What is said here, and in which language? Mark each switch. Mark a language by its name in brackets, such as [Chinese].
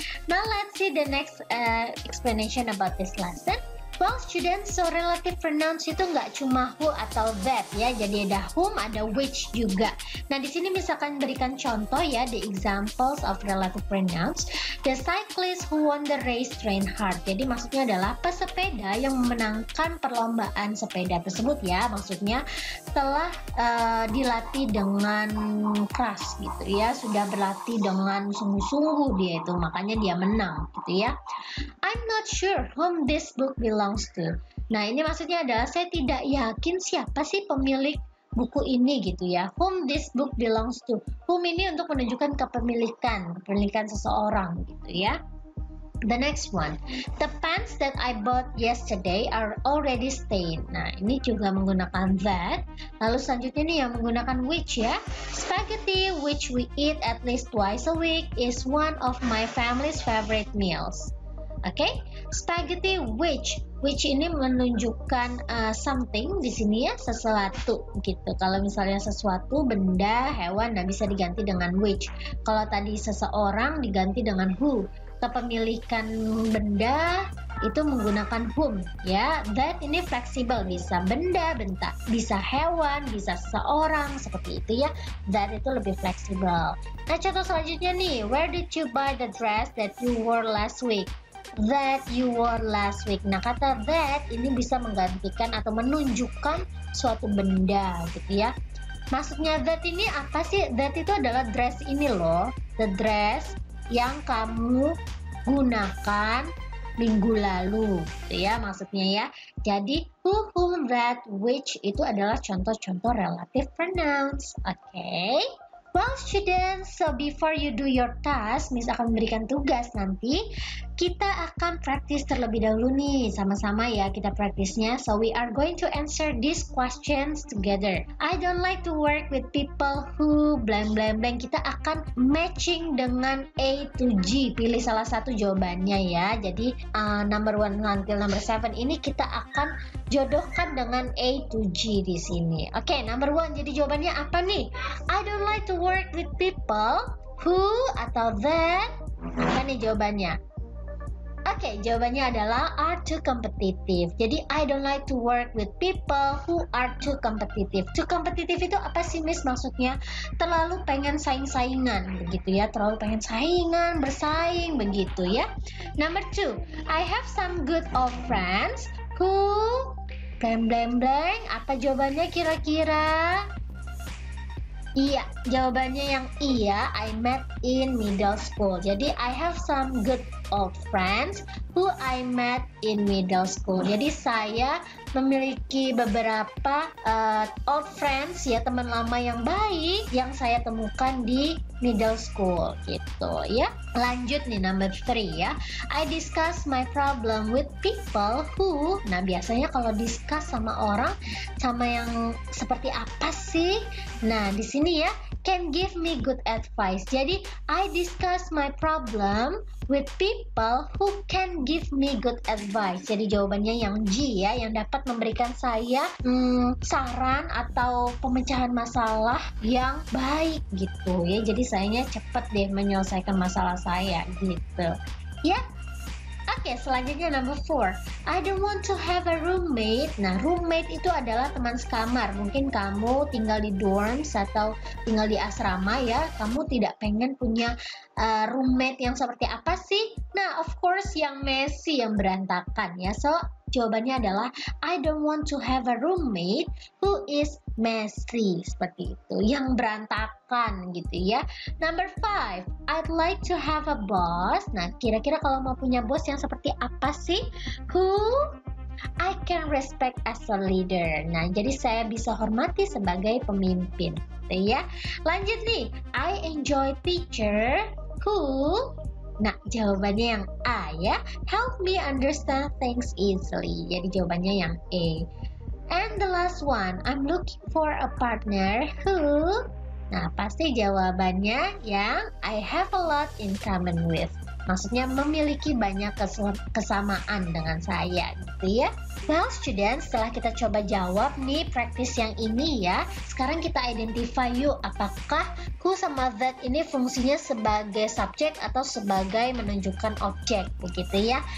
[English] Now let's see the next explanation about this lesson. Well students, so relative pronouns [Indonesian] itu nggak cuma who atau that ya, jadi ada whom, ada which juga. Nah di sini misalkan berikan contoh ya, [English] the examples of relative pronouns. The cyclist who won the race trained hard. [Indonesian] Jadi maksudnya adalah pesepeda yang memenangkan perlombaan sepeda tersebut ya. Maksudnya telah dilatih dengan keras gitu ya, sudah berlatih dengan sungguh-sungguh dia itu, makanya dia menang gitu ya. [English] I'm not sure whom this book belongs to. [Indonesian] Nah ini maksudnya adalah saya tidak yakin siapa sih pemilik buku ini gitu ya. [English] Whom this book belongs to. [Indonesian] Whom ini untuk menunjukkan kepemilikan seseorang gitu ya. [English] The next one, the pants that I bought yesterday are already stained. [Indonesian] Nah ini juga menggunakan that. Lalu selanjutnya nih yang menggunakan which ya. [English] Spaghetti which we eat at least twice a week is one of my family's favorite meals. [Indonesian] Oke, spaghetti which ini menunjukkan something di sini ya, sesuatu gitu. Kalau misalnya sesuatu, benda, hewan, nah bisa diganti dengan which. Kalau tadi seseorang diganti dengan who. Kepemilikan benda itu menggunakan whom ya. That ini fleksibel, bisa benda, bisa hewan, bisa seseorang, seperti itu ya. That itu lebih fleksibel. Nah contoh selanjutnya nih, [English] where did you buy the dress that you wore last week? That you wore last week. [Indonesian] Nah kata that ini bisa menggantikan atau menunjukkan suatu benda gitu ya. Maksudnya that ini apa sih? That itu adalah dress ini loh, the dress yang kamu gunakan minggu lalu gitu ya maksudnya ya. Jadi who, whom, that, which itu adalah contoh-contoh relative pronouns. Oke. [English] Well students, so before you do your task, [Indonesian] Miss akan memberikan tugas nanti. Kita akan praktis terlebih dahulu nih, sama-sama ya kita praktisnya. [English] So we are going to answer these questions together. I don't like to work with people who blank blank blank. [Indonesian] Kita akan matching dengan A to G. Pilih salah satu jawabannya ya. Jadi number 1 until number 7 ini kita akan jodohkan dengan A to G di sini. Oke, number 1. Jadi jawabannya apa nih? [English] I don't like to work with people who atau that. [Indonesian] Apa nih jawabannya? Oke, jawabannya adalah [English] are too competitive. Jadi I don't like to work with people who are too competitive. [Indonesian] Too competitive itu apa sih Miss maksudnya? Terlalu pengen saing-saingan begitu ya. Terlalu pengen saingan, bersaing begitu ya. [English] Number 2, I have some good old friends who blank blank blank. [Indonesian] Apa jawabannya kira-kira? Iya, jawabannya yang iya, [English] I met in middle school. Jadi I have some good old friends who I met in middle school. [Indonesian] Jadi saya memiliki beberapa old friends ya, teman lama yang baik yang saya temukan di middle school gitu ya. Lanjut nih number 3 ya. [English] I discuss my problem with people who. [Indonesian] Nah, biasanya kalau discuss sama orang sama yang seperti apa sih? Nah, di sini ya, [English] can give me good advice. Jadi I discuss my problem with people who can give me good advice. [Indonesian] Jadi jawabannya yang G ya, yang dapat memberikan saya saran atau pemecahan masalah yang baik gitu ya. Jadi sayanya cepat deh menyelesaikan masalah saya gitu ya. Oke, selanjutnya number 4. [English] I don't want to have a roommate. [Indonesian] Nah, roommate itu adalah teman sekamar. Mungkin kamu tinggal di dorms atau tinggal di asrama ya. Kamu tidak pengen punya roommate yang seperti apa sih? Nah, of course yang messy, yang berantakan ya. So, jawabannya adalah [English] I don't want to have a roommate who is messy. [Indonesian] Seperti itu, yang berantakan gitu ya. [English] Number 5, I'd like to have a boss. [Indonesian] Nah, kira-kira kalau mau punya bos yang seperti apa sih? [English] Who I can respect as a leader. [Indonesian] Nah, jadi saya bisa hormati sebagai pemimpin gitu ya. Lanjut nih, [English] I enjoy teacher who. [Indonesian] Nah, jawabannya yang A ya. [English] Help me understand things easily. [Indonesian] Jadi jawabannya yang A. [English] And the last one, I'm looking for a partner who. [Indonesian] Nah, pasti jawabannya yang [English] I have a lot in common with. [Indonesian] Maksudnya memiliki banyak kesamaan dengan saya gitu ya. [English] Well students, [Indonesian] setelah kita coba jawab nih praktis yang ini ya, sekarang kita identify yuk apakah who sama that ini fungsinya sebagai subjek atau sebagai menunjukkan objek begitu ya.